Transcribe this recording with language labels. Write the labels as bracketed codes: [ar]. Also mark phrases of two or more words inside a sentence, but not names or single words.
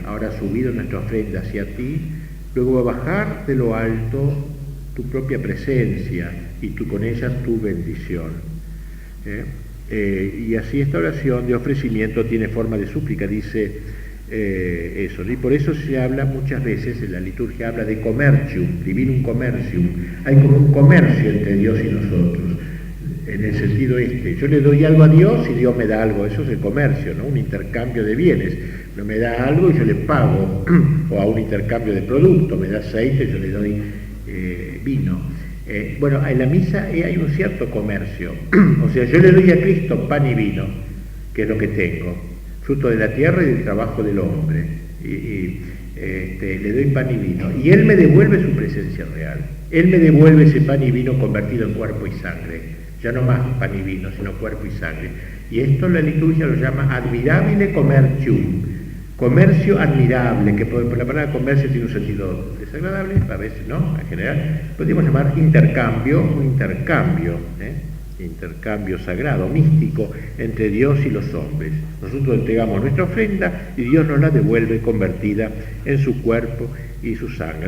[es] Ahora ha subido nuestra ofrenda hacia ti, luego va a bajar de lo alto tu propia presencia y con ella tu bendición. Y así esta oración de ofrecimiento tiene forma de súplica, dice eso. Y por eso se habla muchas veces, en la liturgia habla de commercium, [la] divinum commercium. [es] Hay como un comercio entre Dios y nosotros, en el sentido yo le doy algo a Dios y Dios me da algo. Eso es el comercio, ¿no? Un intercambio de bienes. No me da algo y yo le pago, o a un intercambio de productos, me da aceite y yo le doy vino. Bueno, en la misa hay un cierto comercio. O sea, yo le doy a Cristo pan y vino, que es lo que tengo, fruto de la tierra y del trabajo del hombre. Le doy pan y vino. Y Él me devuelve su presencia real. Él me devuelve ese pan y vino convertido en cuerpo y sangre. Ya no más pan y vino, sino cuerpo y sangre. Y esto la liturgia lo llama [la] admirabile commercium. [es] Comercio admirable, que por la palabra comercio tiene un sentido desagradable, a veces no, en general. Podríamos llamar intercambio, un intercambio sagrado, místico, entre Dios y los hombres. Nosotros entregamos nuestra ofrenda y Dios nos la devuelve convertida en su cuerpo y su sangre.